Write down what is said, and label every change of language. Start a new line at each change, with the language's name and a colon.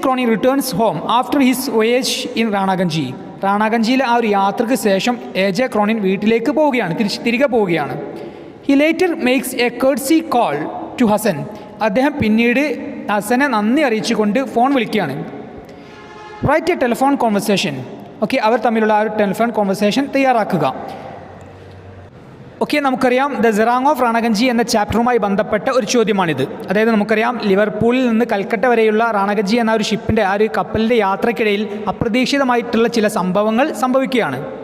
English: Cronin returns home after his voyage in Ranaganj.
Malayalam: റാണാഗഞ്ചിയിലെ ആ ഒരു യാത്രയ്ക്ക് ശേഷം A.J. ക്രോണിൻ വീട്ടിലേക്ക് പോവുകയാണ്, തിരികെ പോവുകയാണ്.
English: He later makes a courtesy call to Hasan.
Malayalam: അദ്ദേഹം പിന്നീട് ഹസനെ നന്ദി അറിയിച്ചുകൊണ്ട് ഫോൺ വിളിക്കുകയാണ്.
English: Write a telephone conversation.
Malayalam: Okay, അവർ തമ്മിലുള്ള ആ ഒരു ടെലിഫോൺ കോൺവെർസേഷൻ തയ്യാറാക്കുക. ഓക്കെ, നമുക്കറിയാം ദ സിറാങ് ഓഫ് റാണാഗഞ്ചി എന്ന ചാപ്റ്ററുമായി ബന്ധപ്പെട്ട ഒരു ചോദ്യമാണിത്. അതായത് നമുക്കറിയാം ലിവർപൂളിൽ നിന്ന് കൽക്കട്ട വരെയുള്ള റാണാഗഞ്ചി എന്ന ഒരു ഷിപ്പിൻ്റെ ആ ഒരു കപ്പലിൻ്റെ യാത്രക്കിടയിൽ അപ്രതീക്ഷിതമായിട്ടുള്ള ചില സംഭവങ്ങൾ സംഭവിക്കുകയാണ്.